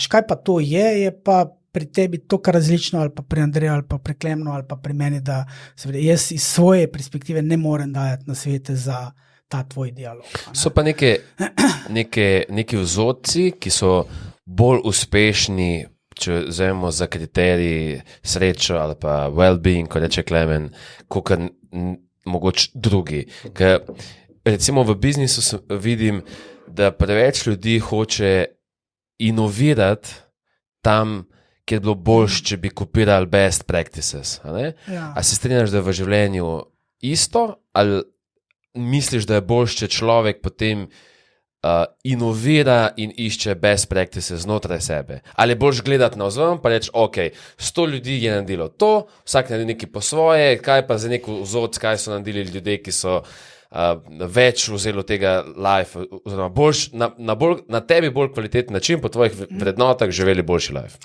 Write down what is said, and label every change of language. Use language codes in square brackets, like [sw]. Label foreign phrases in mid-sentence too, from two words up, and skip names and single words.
[sl] Kaj pa to je pa pri tebi toliko različno, ali pa pri Andreju, ali pa pri Klemnu, ali pa pri meni, da jaz iz svoje perspektive ne morem dajati na svete za ta tvoj dialog. So pa neki vzorci, ki so bolj uspešni, če vzamemo za kriterij srečo ali pa well-being, ko reče Klemen, kot mogoče drugi. Ker recimo v biznisu vidim, da preveč ljudi hoče inovirati tam, kjer bi bilo boljše, če bi kopirali [en] best practices. [sl] A se strinjaš, da je v življenju isto, ali misliš, da je boljše, če človek potem inovira in išče [en] best practices [sl] znotraj sebe. Ali boš gledati navzven pa reči, ok, 100 ljudi je naredilo to, vsak naredi nekaj po svoje, kaj pa za neko vzorc, kaj so naredili ljudje, ki so več vzeli tega life, oziroma na tebi bolj kvaliteten način, po tvojih vrednotah živeli boljši life.